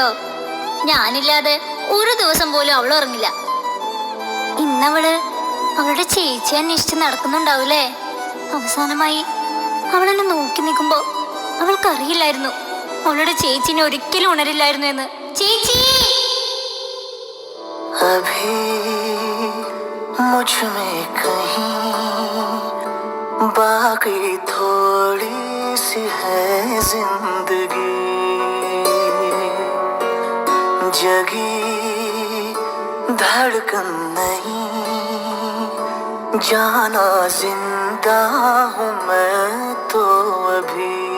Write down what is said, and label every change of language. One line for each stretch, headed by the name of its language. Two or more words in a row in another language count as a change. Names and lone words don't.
Malayalam: ഞാനില്ലാതെ ഒരു ദിവസം പോലും അവൾ ഉറങ്ങില്ല. ഇന്നവള് അവളുടെ ചേച്ചി അന്വേഷിച്ച് നടക്കുന്നുണ്ടാവൂലേ? അവസാനമായി അവളെന്നെ നോക്കി നിൽക്കുമ്പോ അവൾക്കറിയില്ലായിരുന്നു അവളുടെ ചേച്ചിനെ ഒരിക്കലും ഉണരില്ലായിരുന്നു എന്ന്. ചേച്ചി
Hindi: मुझ में कहीं बाकी थोड़ी सी है जिंदगी जगी धड़कन नहीं जाना जिंदा हूँ मैं तो अभी।